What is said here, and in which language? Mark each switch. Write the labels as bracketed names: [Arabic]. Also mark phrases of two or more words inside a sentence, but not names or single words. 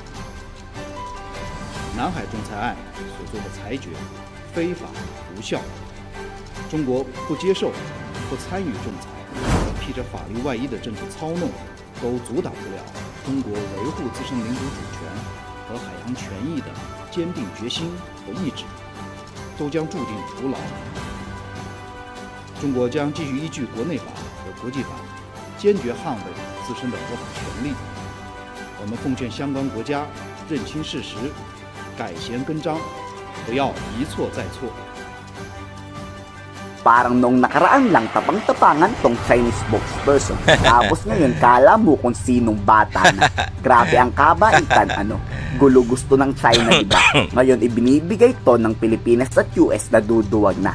[Chinese] 南海仲裁案所做的裁决非法无效，中国不接受、不参与仲裁和披着法律外衣的政治操弄，都阻挡不了中国维护自身领土主权和海洋权益的坚定决心和意志，都将注定徒劳。中国将继续依据国内法和国际法，坚决捍卫自身的合法权利。我们奉劝相关国家认清事实，改弦更张，不要一错再错。 [Filipino] Parang noong nakaraan lang tapang-tapangan tong [English] Chinese spokesperson. [Filipino] Tapos ngayon kala mo kung sinong bata na. Grabe ang kabaitan, Gulo gusto ng China, diba? Ngayon ibinibigay to ng Pilipinas at US na duduwag na.